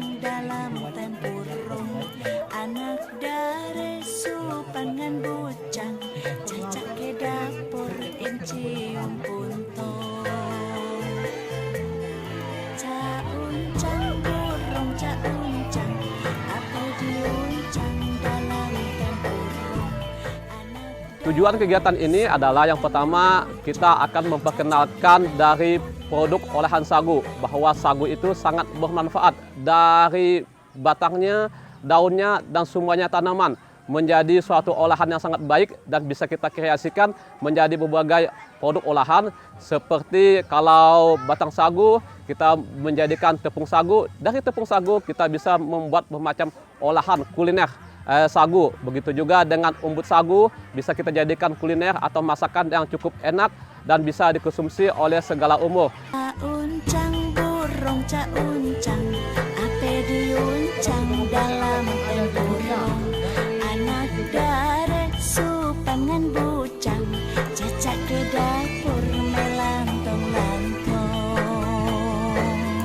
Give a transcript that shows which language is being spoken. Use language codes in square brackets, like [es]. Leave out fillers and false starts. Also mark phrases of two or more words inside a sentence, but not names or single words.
[ms] dalam tempurung, anak dari supangan bucang, cacak ke dapur incium puntung. Ca uncang burung, ca uncang, ape diuncang dalam tempurung. [id] Tujuan kegiatan ini adalah yang pertama kita akan memperkenalkan dari produk olahan sagu, bahwa sagu itu sangat bermanfaat dari batangnya, daunnya, dan semuanya tanaman. menjadi suatu olahan yang sangat baik dan bisa kita kreasikan menjadi berbagai produk olahan. Seperti kalau batang sagu, kita menjadikan tepung sagu. Dari tepung sagu kita bisa membuat bermacam olahan kuliner sagu. Begitu juga dengan umbut sagu bisa kita jadikan kuliner atau masakan yang cukup enak dan bisa dikonsumsi oleh segala umur. [ms] Uncang burung ca uncang, ape diuncang dalam tempurung. Anak dare supangan bucang, cacak ke dapur melantong-lantong.